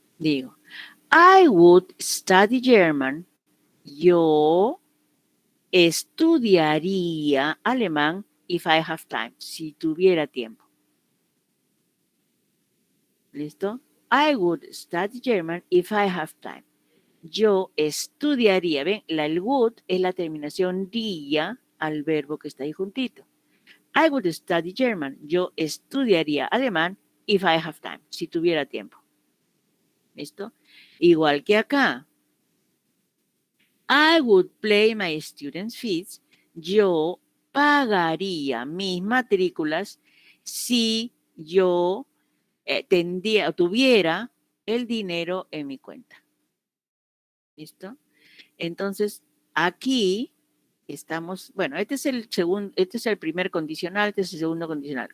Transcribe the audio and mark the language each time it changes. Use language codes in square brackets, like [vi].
[es] Digo, [en] I would study German. [es] Yo estudiaría alemán [en] if I have time, [es] si tuviera tiempo. ¿Listo? [en] I would study German if I have time. [es] Yo estudiaría, ¿ven? El would es la terminación día al verbo que está ahí juntito. [en] I would study German. [es] Yo estudiaría alemán [en] if I have time, [es] si tuviera tiempo. ¿Listo? Igual que acá. [en] I would pay my students' fees. [es] Yo pagaría mis matrículas si yo tuviera el dinero en mi cuenta. ¿Listo? Entonces, aquí estamos, bueno, este es el primer condicional, este es el segundo condicional.